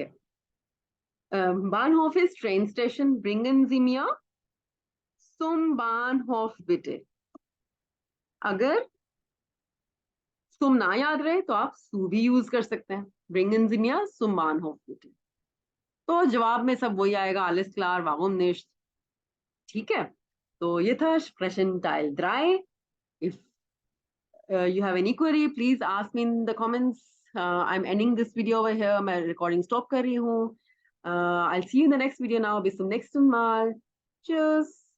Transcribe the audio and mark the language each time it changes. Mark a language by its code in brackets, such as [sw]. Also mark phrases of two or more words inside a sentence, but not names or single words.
[en] Bahnhof is train station, [de] Bringen Sie mir zum Bahnhof bitte. [hi] अगर सुम ना याद रहे तो आप सु भी यूज कर सकते हैं, [de] Bringen Sie mir zum Bahnhof bitte. [hi] तो जवाब में सब वही आएगा, [de] alles klar, warum nicht। [hi] ठीक है, तो ये था [de] sprechen Teil 3। [en] If you have any query, please ask me in the comments. I'm ending this video over here. [hi] मैं [en] recording stop [hi] कर रही हूँ. [en] I'll see you in the next video now. [de] Bis zum nächsten Mal. Tschüss.